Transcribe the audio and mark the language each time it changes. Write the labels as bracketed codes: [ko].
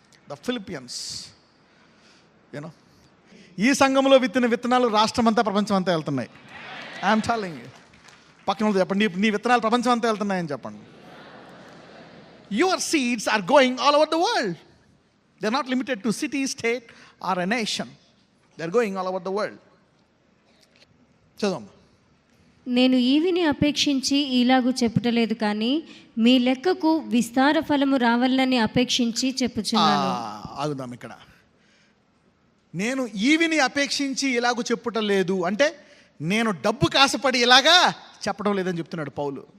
[te] The Philippians. You know, ఈ సంఘంలో విత్తిన విత్తనాలు రాష్ట్రం అంతా, ప్రపంచం అంతా వెళ్తున్నాయి. [en] I'm telling you. [te] పక్కన చెప్పండి, నీ విత్తనాలు ప్రపంచం అంతా వెళ్తున్నాయని చెప్పండి. [en] Your seeds are going all over the world. They're not limited to city, state or a nation. They're going all over the world. [te] చదవమ్మా. నేను ఈవిని అపేక్షించి ఇలాగూ చెప్పుటలేదు, కానీ మీ లెక్కకు విస్తార ఫలము రావాలని అపేక్షించి చెప్పుచున్నాను. ఆగుదాం ఇక్కడ. నేను ఈవిని అపేక్షించి ఇలాగూ చెప్పుటలేదు అంటే నేను డబ్బుకి ఆశపడి ఇలాగా చెప్పడం లేదని చెప్తున్నాడు పౌలు.